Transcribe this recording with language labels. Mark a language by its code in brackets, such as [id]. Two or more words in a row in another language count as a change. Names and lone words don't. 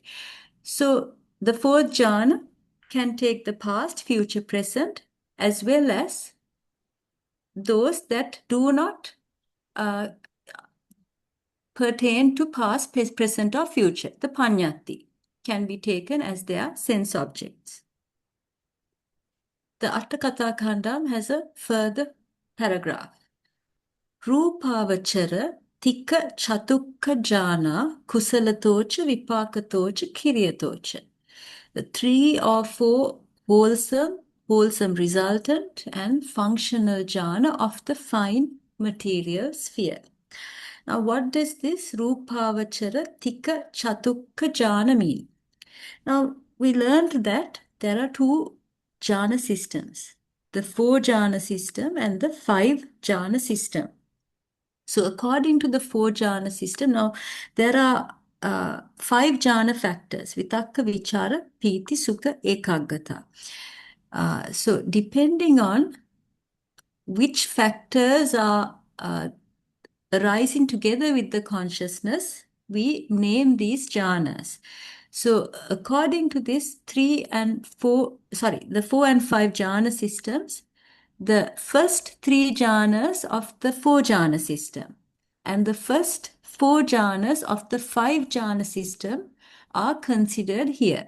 [en] So the fourth jhana can take the past, future, present, as well as those that do not pertain to past, present, or future. The paññatti can be taken as their sense objects. The Atthakatha has a further paragraph. [pi] Rūpāvachara tika chatukka jhana kusalatocha vipakatocha kiryatocha. [en] The 3 or 4 wholesome resultant and functional jhana of the fine material sphere. Now, what does this [pi] Rūpāvachara tika chatukka jhana [en] mean? Now, we learned that there are 2 jhana systems, the 4 jhana system and the 5 jhana system. So according to the 4 jhana system, now there are 5 jhana factors, [pi] vitakka, vichara, pīti, sukha, ekaggata. [en] So depending on which factors are arising together with the consciousness, we name these jhanas. So according to this the 4 and 5 jhana systems, the first 3 jhanas of the 4 jhana system and the first 4 jhanas of the 5 jhana system are considered here.